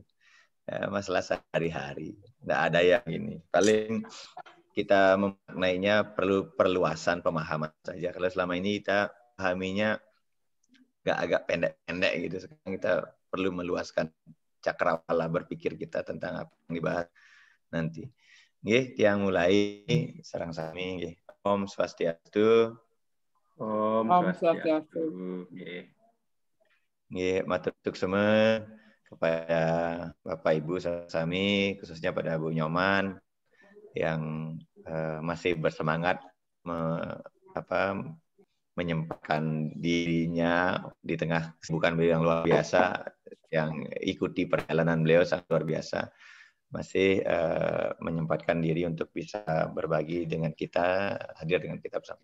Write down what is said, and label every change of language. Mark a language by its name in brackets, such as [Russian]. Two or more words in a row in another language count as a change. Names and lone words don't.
[Indonesian] Masalah sehari-hari. Nggak ada yang ini. Paling kita memaknainya perlu perluasan pemahaman saja. Kalau selama ini kita pahaminya agak pendek-pendek gitu. Sekarang kita perlu meluaskan cakrawala berpikir kita tentang apa yang dibahas nanti. [Balinese] Nggih, tiang mulai sareng sami nggih. Om Swastiastu. Om Swastiastu. [Indonesian] Nggih, matur semua kepada Bapak Ibu sami, khususnya pada Bu Nyoman yang masih bersemangat menyempatkan dirinya di tengah kesibukan beliau yang luar biasa, yang ikuti perjalanan beliau sangat luar biasa, masih menyempatkan diri untuk bisa berbagi dengan kita, hadir dengan kita bersama.